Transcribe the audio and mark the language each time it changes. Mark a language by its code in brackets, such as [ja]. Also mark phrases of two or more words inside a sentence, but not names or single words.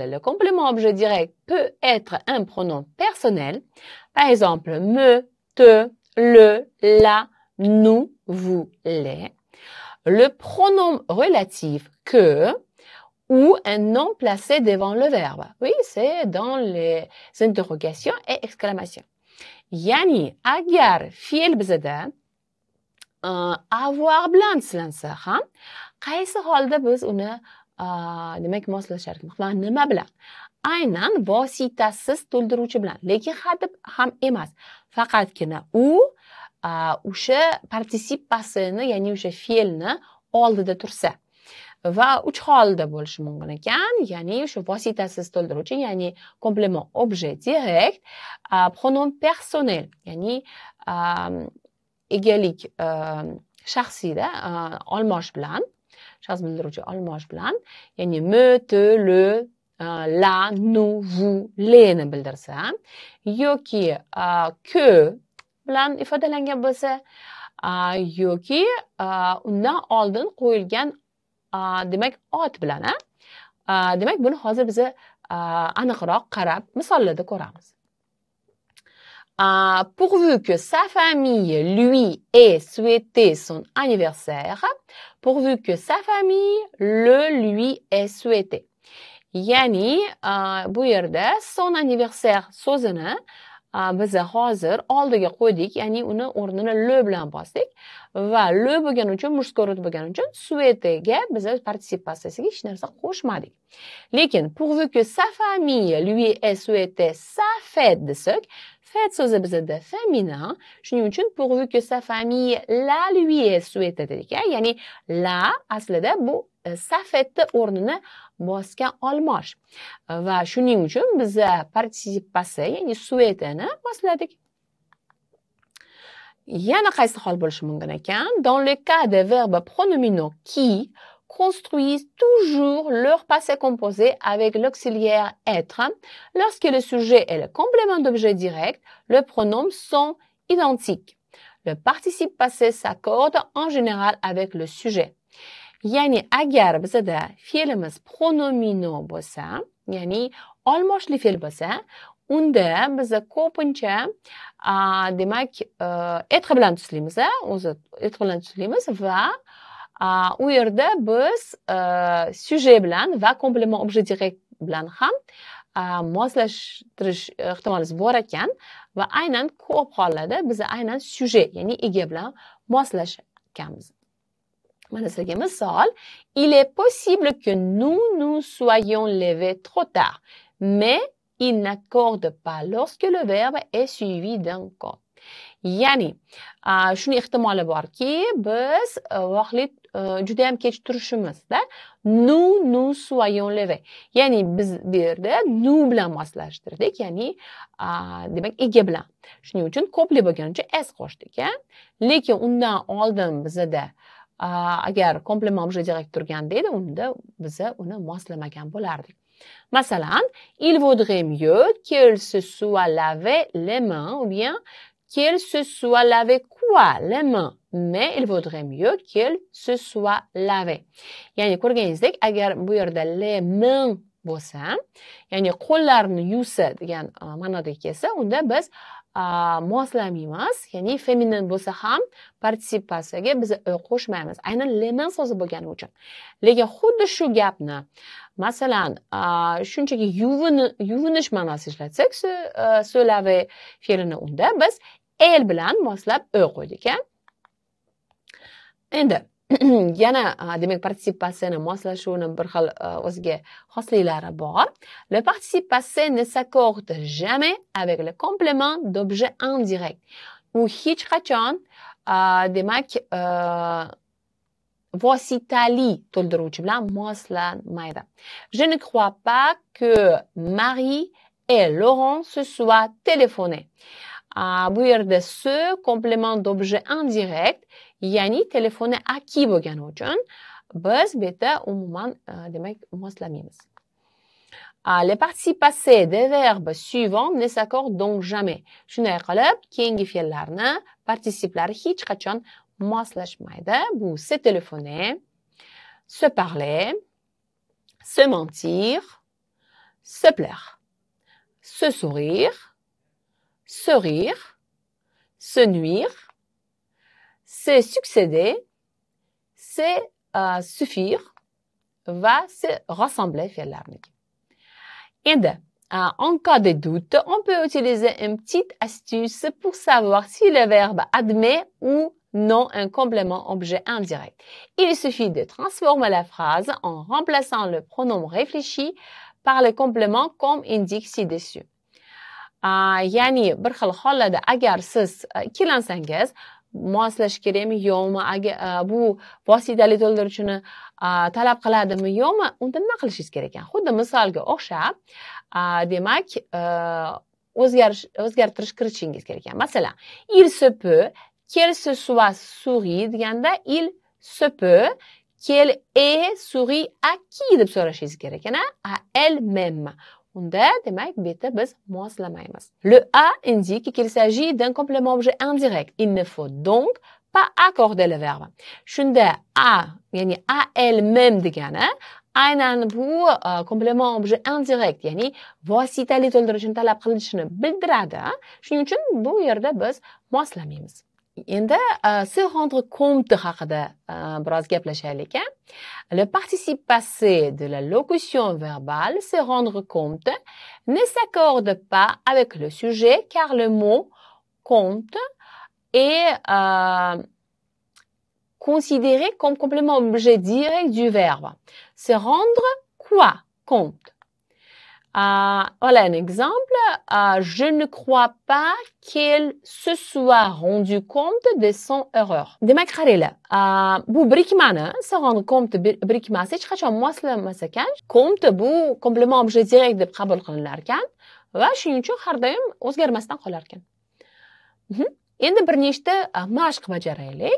[fr] Le complément objet direct peut être un pronom personnel. Par exemple, me, te, le, la, nous, vous, les. Le pronom relatif que ou un nom placé devant le verbe. Oui, c'est dans les interrogations et exclamations. [uz] Yani, agar fe'l bizada avoir bilan silansa ham, qaysi holda biz uni demak moslashar ekan. Nima bilan? Aynan vositasiz to'ldiruvchi bilan, lekin hadeb ham emas. Faqatgina u o'sha partisip passivni, ya'ni o'sha fe'lni oldida tursa. Va 3 holda bo'lishi mumkin ekan, ya'ni o'sha vositasiz to'ldiruvchi, ya'ni [fr] complément objet direct, pronom personnel, [uz] ya'ni egalik shaxsiyda olmosh bilan, shaxs bildiruvchi olmosh bilan, ya'ni [fr] me, te, le, la, nous, vous, [uz] leni bildirsa, yoki que bilan ifodalangan bo'lsa, yoki undan oldin qo'yilgan demak ot bilan, demak buni hozir biz aniqroq qarab misollarda ko'ramiz. [fr] Pourvu que sa famille lui ait souhaité son anniversaire, pourvu que sa famille le lui ait souhaité. [uz] Ya'ni bu yerda [fr] son anniversaire [uz] so'zini biz hozir oldiga qo'ydik, ya'ni uni o'rnini le bilan bosdik va le bo'lgani uchun, [ru] mujskoy rod [uz] bo'lgani uchun souhaitega biz particip passasiga hech narsa qo'shmadik. Lekin [fr] pourvu que sa famille lui ait souhaité sa fête [uz] desak, fête so'zi bizda féminin, shuning uchun [fr] pourvu que sa famille la lui ait souhaité [uz] dedik. Ya'ni la aslida bu [fr] sa fête [uz] o'rnini bosgan olmosh. Va shuning uchun biz [fr] particip passé, [uz] ya'ni souhaitani bosladik. Yana qaysi hol bo'lishi mumkin ekan? [fr] Dans le cas des verbes pronominaux qui construisent toujours leur passé composé avec l'auxiliaire être, lorsque le sujet et le complément d'objet direct, le pronom sont identiques. Le participe passé s'accorde en général avec le sujet. [uz] Ya'ni agar bizda fe'limiz pronomino bo'lsa, ya'ni olmoshli fe'l bo'lsa, unda biz ko'pincha demak être bilan tuslaymiz, o'zi être bilan tuslaymiz va u yerda biz sujet bilan va [fr] complément objet direct [uz] bilan ham moslashtirish ehtimolimiz bor ekan va aynan ko'p hollarda biz aynan sujet, ya'ni ega bilan moslashganmiz. Mana sizga misol. [fr] Il est possible que nous soyons levés trop tard, mais il n'accorde pas lorsque le verbe est suivi d'un code. [uz] Ya'ni, shuni ehtimoli borki, biz vaqtli juda ham kech turishimizda [fr] nous soyons levés. [uz] Ya'ni biz bu yerda nous bilan moslashtirdik, ya'ni demak ega bilan. Shuning uchun ko'plik bo'lgani uchun s qo'shdik. Lekin undan oldin bizda agar [fr] complément objet direct [uz] turganda edi, unda biz uni moslamagan bo'lardik. Masalan, [fr] il vaudrait mieux qu'elle se soit lavé les mains, ou bien qu'elle se soit lavé quoi les mains, mais il vaudrait mieux qu'elle se soit lavé. [uz] Ya'ni ko'rganingizdek, agar bu yerda [fr] les mains [uz] bo'lsa, ya'ni qo'llarni yuvsa degan ma'noda kelsa, unda biz moslamaymiz, ya'ni feminin bo'lsa ham particip passiga biz qo'shmaymiz. Aynan [fr] les mains [uz] so'zi bo'lgani uchun. Lekin xuddi shu gapni masalan, shunchaki yuvinish ma'nosida ishlatsak, [fr] se laver [uz] fe'lini unda biz el bilan moslab qo'ydik. Endi yana demak particip passini moslashuvini bir xil o'ziga xosliklari bor. [fr] Le participe passé ne s'accorde jamais avec le complément d'objet indirect. [uz] U hech qachon demak vositali to'ldiruvchi bilan moslanmaydi. [fr] Je ne crois pas que Marie et Laurent se soient téléphonés. [uz] Bu yerda [fr] ce complément d'objet indirect, [uz] ya'ni telefoni aki bo'lgani uchun biz bu yerda umuman demak moslamaymiz. [fr] Les participes passés des verbes suivants ne s'accordent donc jamais. [uz] Shunday qilib, keyingi fe'llarni participlari hech qachon moslashmaydi. [fr] Bu se téléphoner, se parler, se mentir, se plaire, se sourire, se rire, se nuire, se succéder, se suffire va se rassembler fe'llarniki. Endi, en cas de doute, on peut utiliser une petite astuce pour savoir si le verbe admet ou non un complément objet indirect. Il suffit de transformer la phrase en remplaçant le pronom réfléchi par le complément comme indique ci-dessus. [uz] Ya'ni bir xil hollarda agar siz ikkilansangiz, moslash kerakmi yo'qmi, bu vositali to'ldiruvchini talab qiladimi yo'qmi, unda nima qilishingiz kerak ekan? Xuddi misolga o'xshab, demak, o'zgartirish kiritishingiz kerak ekan. Masalan, [fr] il se peut qu'elle se soit souris deganda il se peut qu'elle ait souri à qui [uz] deb so'rashingiz kerak ekan, [fr] à elle-même. [uz] Unda, demak, bu yerda biz moslamaymiz. [fr] Le a indique qu'il s'agit d'un complément objet indirect. Il ne faut donc pas accorder le verbe. [uz] Shunda a, ya'ni [fr] à elle-même [uz] degani, aynan bu [fr] complément objet indirect, [uz] ya'ni vositali to'ldirishni talab qilishini bildiradi. Shuning uchun bu yerda biz moslamaymiz. Endi [fr] se rendre compte [uz] haqida biroz gaplashaylik. [fr] Le participe passé de la locution verbale, se rendre compte, ne s'accorde pas avec le sujet car le mot compte est considéré comme complément objet direct du verbe. Se rendre quoi compte? Voilà un exemple. Je ne crois pas qu'elle se soit rendu compte de son erreur. [uz] Demak, qaranglar, bu birikmani [fr] se rendre compte [uz] birikmasi hech qachon moslanmas ekan. Compte bu [fr] complément objet direct [uz] deb qabul qilinar ekan va shuning uchun har doim o'zgarmasdan qolar ekan. Endi bir nechta mashq bajaraylik.